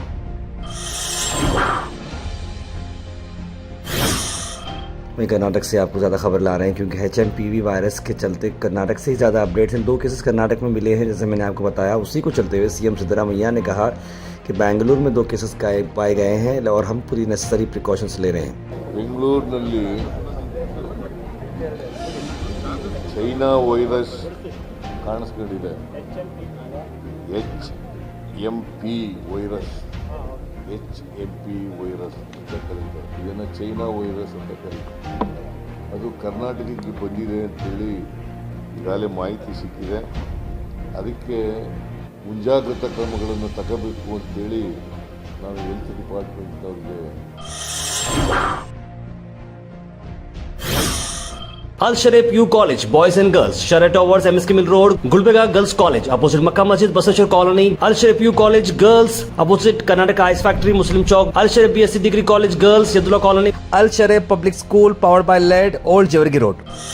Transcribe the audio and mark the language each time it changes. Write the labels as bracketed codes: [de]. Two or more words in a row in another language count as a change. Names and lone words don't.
[hi] वहीं कर्नाटक से आपको ज़्यादा खबर ला रहे हैं, क्योंकि HMPV वायरस के चलते कर्नाटक से ही ज़्यादा अपडेट्स हैं। 2 केसेस कर्नाटक में मिले हैं, जैसे मैंने आपको बताया। उसी को चलते हुए CM सिद्धरामैया ने कहा कि बेंगलुरु में 2 केसेस पाए गए हैं, और हम पूरी [en] necessary precautions [hi] ले रहे हैं। [kn] ಬೆಂಗಳೂರಿನಲ್ಲಿ ಚೈನಾ ವೈರಸ್ ಕಾಣಿಸ್ಕೊಂಡಿದೆ, HMP ವೈರಸ್ ಅಂತ ಕರೀತಾರೆ. ಇದನ್ನು ಚೈನಾ ವೈರಸ್ ಅಂತ ಕರೀತಾರೆ. ಅದು ಕರ್ನಾಟಕಕ್ಕೆ ಬಂದಿದೆ ಅಂತೇಳಿ ಈಗಾಗಲೇ ಮಾಹಿತಿ ಸಿಕ್ಕಿದೆ. ಅದಕ್ಕೆ ಮುಂಜಾಗ್ರತಾ ಕ್ರಮಗಳನ್ನು ತಗೋಬೇಕು ಅಂತೇಳಿ ನಾವು [en] health departmentನವ್ರಿಗೆ [hi] अल शरीफ यू कॉलेज बॉयज एंड गर्ल्स, शरा टॉवर्स, MSK मिल रोड, गुलबेगा गर्ल्स कॉलेज अपोजिट मक्का मस्जिद, बसवेश्वर कॉलोनी, अल शरीफ यू कॉलेज गर्ल्स अपोजिट कर्नाटक आइस फैक्ट्री, मुस्लिम चौक, अल शरीफ BSc डिग्री कॉलेज गर्ल्स, यदुल्ला कॉलोनी, अल शरीफ पब्लिक स्कूल [en] powered by [hi] लेड, ओल्ड जेवरगी रोड।